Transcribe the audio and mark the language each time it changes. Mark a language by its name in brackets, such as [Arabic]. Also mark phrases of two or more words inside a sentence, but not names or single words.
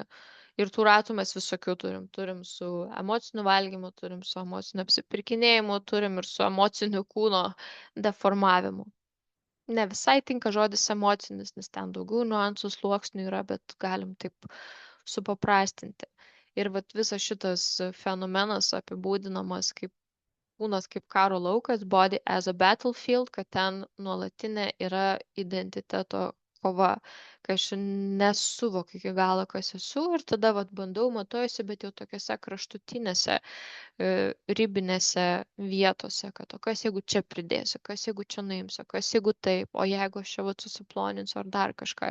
[Lithuanian] Ir tų ratų mes visokių turim. Turim su emociniu valgymu, turim su emociniu apsipirkinėjimu, turim ir su emociniu kūno deformavimu. Ne visai tinka žodis emocinis, nes ten daugiau niuansų sluoksnių yra, bet galim taip supaprastinti. Ir vat visas šitas fenomenas apibūdinamas kaip kūnas kaip karo laukas, [English] body as a battlefield, [Lithuanian] kad ten nuolatinė yra identiteto kova, kai aš nesuvokiu iki galo, kas esu ir tada vat, bandau, matuojuosi, bet jau tokiuose kraštutinėse, ribinėse vietose, kad o kas jeigu čia pridėsiu, kas jeigu čia nuimsiu, kas jeigu taip, o jeigu aš čia vat, susiploninsiu ar dar kažką.